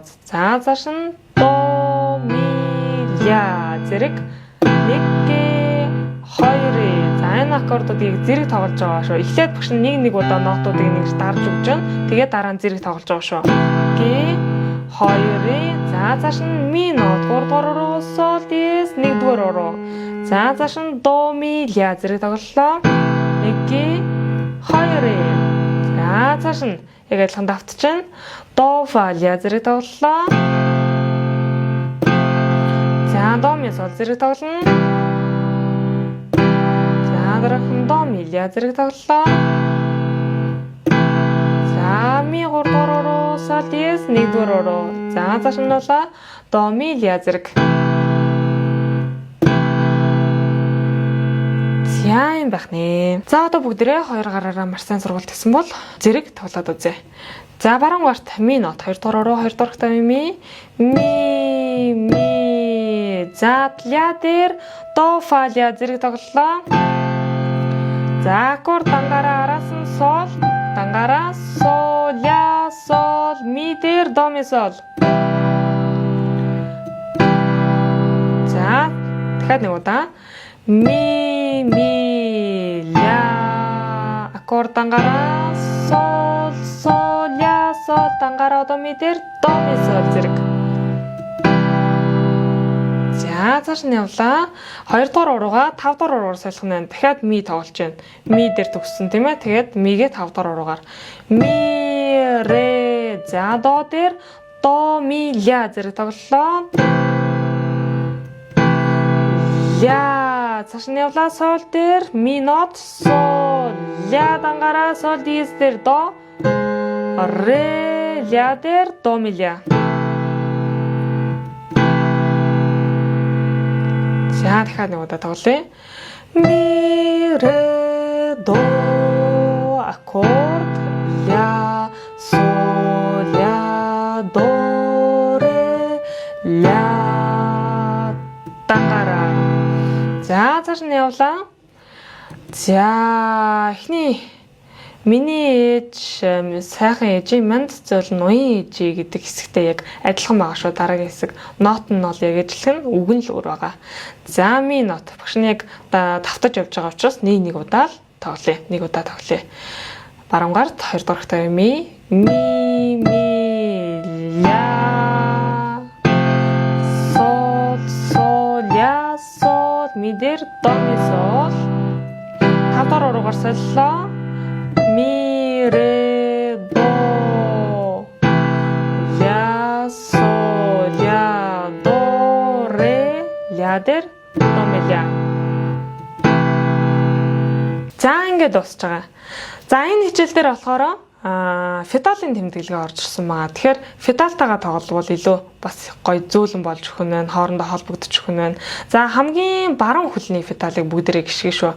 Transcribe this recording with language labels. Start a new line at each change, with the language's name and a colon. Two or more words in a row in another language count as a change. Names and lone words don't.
Mongolian: За цааш нь до ми ля зэрэг 1G 2. За энэ аккордуудыг зэрэг тоглож байгаа шүү. Эхлээд багш нь нэг удаа нотуудыг ингэж дарж өгч байна. Тэгээд дараа нь зэрэг тоглож байгаа шүү. G 2. За цааш нь ми нот 3 дугаар руу сол диез 1 дугаар руу. За цааш нь до ми ля зэрэг тоглолоо. 1G 2. За цааш нь яг адилхан давтчихна. До фа ля зэрэг тоглолоо. За до ми сол зэрэг тоглоно. Дараахан до ми ля зэрэг тоглолоо. За ми 3 дугаар руу сол диез 1 дугаар руу. За цааш нь болоо до ми ля зэрэг. За юм байх нэ. За одоо бүгдээрээ хоёр гараараа маш сайн сургалт хийсэн бол зэрэг тоглоод үзье. За баруун гарт ми нот 2 дугаар руу 2 дугаар тав ми. За ля дээр до фа ля зэрэг тоглолоо. За аккорд дангаараа араас нь сол, дангаараа сол, ля, сол, ми дээр до ми сол. За дахиад нэг удаа. Ми, ля, аккорд дангаараа сол, сол, ля, сол, дангаараа до ми дээр до ми сол зэрэг. За цааш нь явлаа. 2 дугаар уруугаа 5 дугаар уруугаар солих нь. Дахиад ми тоглож байна. Ми дээр төгссөн тийм ээ. Тэгээд мигээ 5 дугаар уруугаар. Ми ре. За до дээр до ми ля зэрэг тоглолоо. Ля. Цааш нь явлаа. Сол дээр ми нот сол. Ля дангаараа сол диез дээр до. Ре ля дээр до ми ля. За дахиад нэг удаа тоглоё. Ми ре до аккорд ля сол ля до ре ля дангаараа. За цааш нь явлаа. За эхний миний ээж сайхан ээжийн манд зөөл ноён ээжий гэдэг хэсэгтээ яг адилхан байгаа шүү. Дараагийн хэсэг нот нь бол яг адилхан, үг нь л өөр байгаа. За ми нот багш нь яг давтаж явж байгаа учраас нэг удаа л тоглоё. Нэг удаа тоглоё. Баруун гарт 2 дугаар тав ми ля сол сол ля сол ми дээр до ми сол. 5 дугаар уруугаар соллоо. Ми ре до ля сол ля до ре ля дээр до ми ля. За ингээд дуусч байгаа. За энэ хичээл дээр болохоор федалын тэмдэглэгээ орж ирсэн байгаа. Тэгэхээр федалтайгаа тоглолбол илүү бас гоё зөөлөн болж өгөх нь байна, хоорондоо холбогдож өгөх нь байна. За хамгийн баруун хөлний федалыг бүгдээрээ гიშгэн шүү.